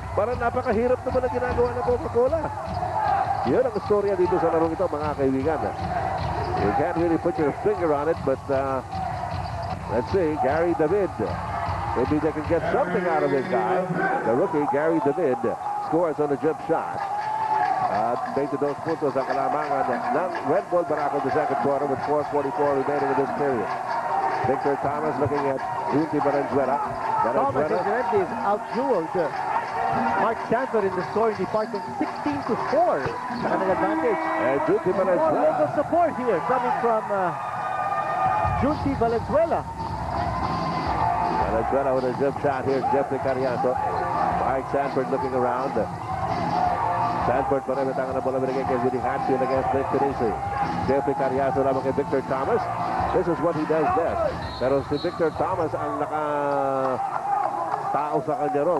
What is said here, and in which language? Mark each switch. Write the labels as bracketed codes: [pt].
[tl] Parang napakahirap naman ang ginagawa ng Coca-Cola. Yun ang storya dito sa larong ito, mga kaibigan. [en] You can't really put your finger on it, but let's see, Gary David. Maybe they can get something out of this guy. The rookie, Gary David, scores on a jump shot. [tl] At 22 puntos ang kalamangan ng [en] Red Bull Barako in the second quarter with 4:44 remaining in this period. Victor Thomas looking at Junti Valenzuela. Thomas is out-jeweled Mark Sanford in the scoring department, 16-4. An advantage. And Junti More Valenzuela. local support here coming from Junti Valenzuela. Valenzuela with a jump shot here. Jeffrey Carriazo. Mark Sanford looking around. [tl] Sanford pa rin ang tangan na bola binigay kay Rudy Hatfield against Nick Pinisi. [en] Jeffrey Carriazo [tl] lamang kay [en] Victor Thomas. This is what he does best. [tl] Pero si Victor Thomas ang tao sa kanya ron.